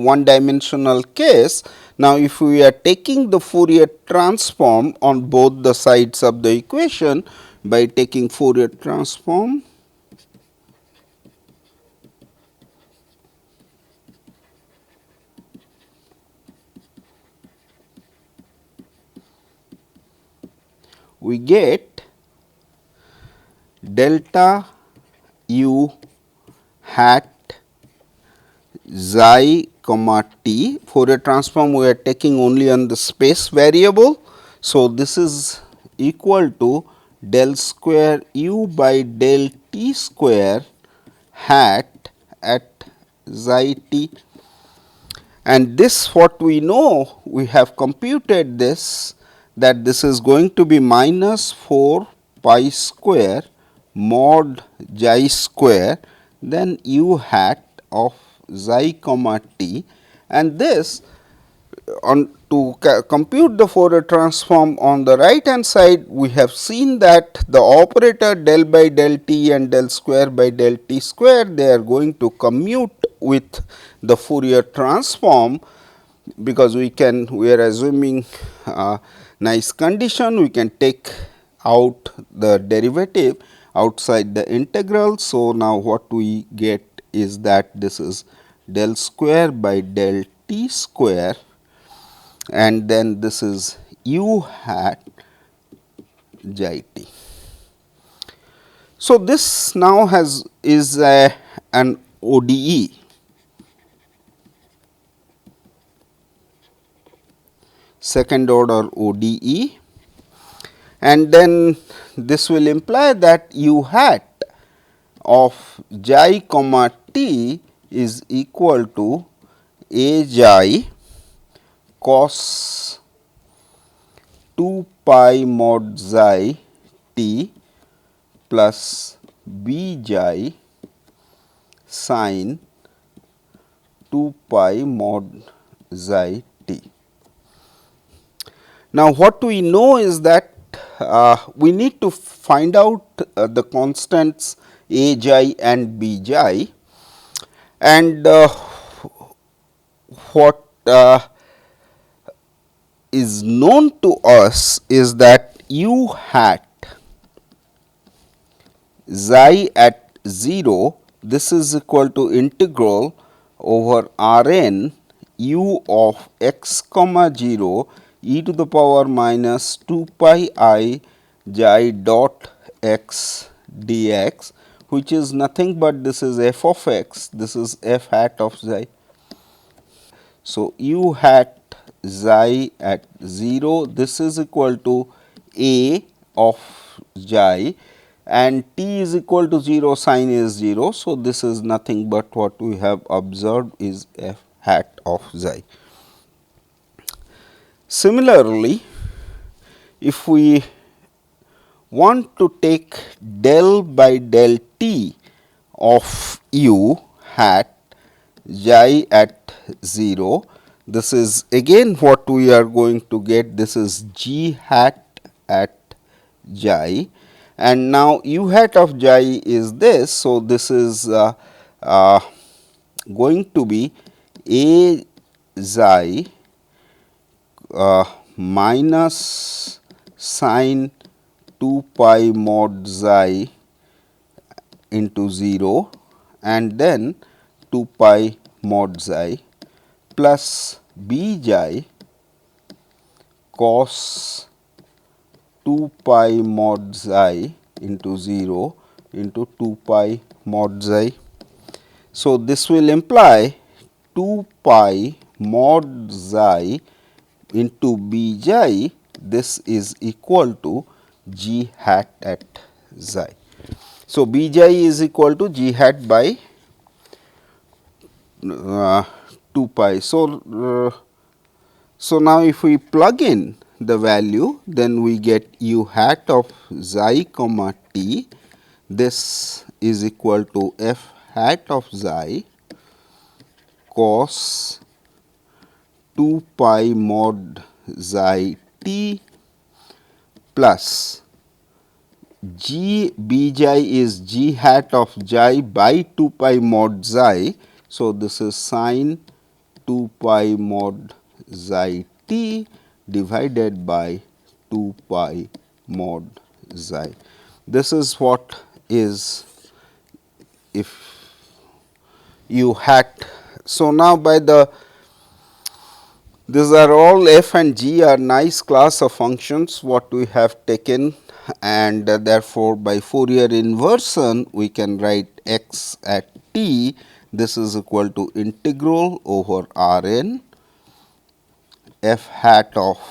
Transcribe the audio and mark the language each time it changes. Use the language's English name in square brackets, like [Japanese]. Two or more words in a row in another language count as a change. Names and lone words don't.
[English] one dimensional case, now if we are taking the Fourier transform on both the sides of the equation by taking Fourier transform we get delta u hat xi comma t. Fourier transform we are taking only on the space variable. So, this is equal to del square u by del t square hat at xi t, and this what we know, we have computed this, that this is going to be minus 4 pi square mod xi square then u hat of xi comma t, and this on to compute the Fourier transform on the right hand side, we have seen that the operator del by del t and del square by del t square, they are going to commute with the Fourier transform, because we are assuming nice condition, we can take out the derivative outside the integral. So, now what we get is that this is del square by del t square and then this is u hat xi t. So, this now is an ODE, second order ODE, and then this will imply that u hat of xi comma t is equal to a xi cos 2 pi mod xi t plus b xi sin 2 pi mod xi t. Now, what we know is that we need to find out the constants a xi and b xi, and what is known to us is that u hat xi at 0, this is equal to integral over R n u of x comma 0 e to the power minus 2 pi I xi dot x dx, which is nothing but this is f of x, this is f hat of xi. So, u hat xi at 0, this is equal to a of xi, and t is equal to 0, sin is 0. So, this is nothing but what we have observed is f hat of xi. Similarly, if we want to take del by del t of u hat xi at 0, this is again what we are going to get, this is g hat at xi, and now u hat of xi is this. So, this is going to be a xi minus sin 2 pi mod xi into 0 and then 2 pi mod xi plus b xi cos 2 pi mod xi into 0 into 2 pi mod xi. So, this will imply 2 pi mod xi into b xi, this is equal to g hat at xi. So, b xi is equal to g hat by 2 pi. So, now if we plug in the value, then we get u hat of xi comma t, this is equal to f hat of xi cos 2 pi mod xi t plus g b xi is g hat of xi by 2 pi mod xi. So, this is sin 2 pi mod xi t divided by 2 pi mod xi. This is what is if u hat. So, now by the these are all f and g are nice class of functions what we have taken, and therefore, by Fourier inversion we can write x at t, this is equal to integral over R n f hat of